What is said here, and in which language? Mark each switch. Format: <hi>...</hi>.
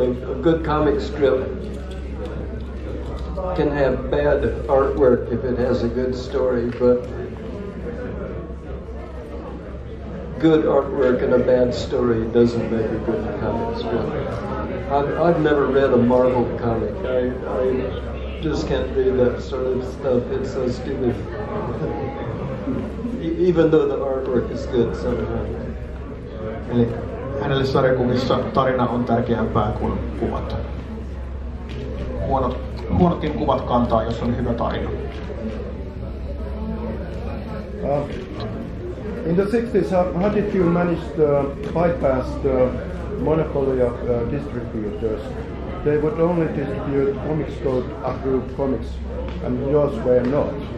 <en>A good comic strip can have bad artwork if it has a good story, but good artwork and a bad story doesn't make a good comic strip. I've never read a Marvel comic. I just can't read that sort of stuff. It's so stupid. Even though the artwork is good sometimes.</en> <fi>Eli hänelle sarjakuvissa tarina on tärkeämpää kuin kuvat. Huonotkin kuvat kantaa, jos on hyvä tarina.</fi> <en>In the 60s, how did you manage to bypass the monopoly of distributors? They would only distribute Comics Code approved comics, and yours were not.</en>